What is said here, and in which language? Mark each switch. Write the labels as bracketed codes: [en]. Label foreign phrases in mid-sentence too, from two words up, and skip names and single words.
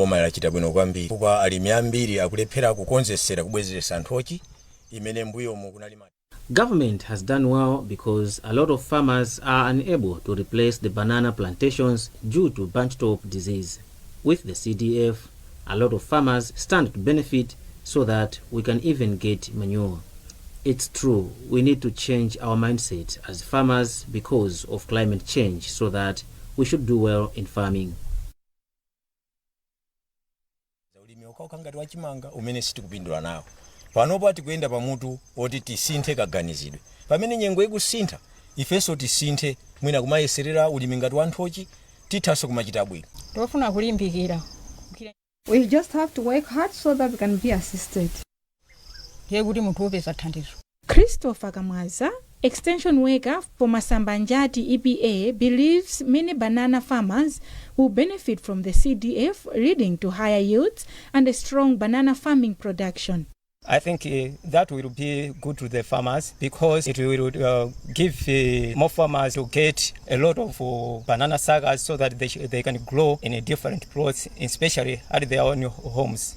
[en] Government has done well because a lot of farmers are unable to replace the banana plantations due to bunch-top disease. With the CDF, a lot of farmers stand to benefit so that we can even get manure. It's true, we need to change our mindset as farmers because of climate change so that we should do well in farming. [ny] Panopa tikuenda pamutu oti tisinthe kaganizidwe pamene nyengo ikusintha ifenso tisinthe mwina kumayeserera ulimi ngati wanthochi tithaso kumachita bwino. Tofuna kulimbikira. [en] We just have to work hard so that we can be assisted. [ny] Yekuti muthu upeza thandizo. [en] Christopher Kamwaza, extension worker for Masambanjati EPA, believes many banana farmers will benefit from the CDF, leading to higher yields and a strong banana farming production. I think that will be good to the farmers because it will give more farmers to get a lot of banana sagas so that they can grow in a different plots, especially at their own homes.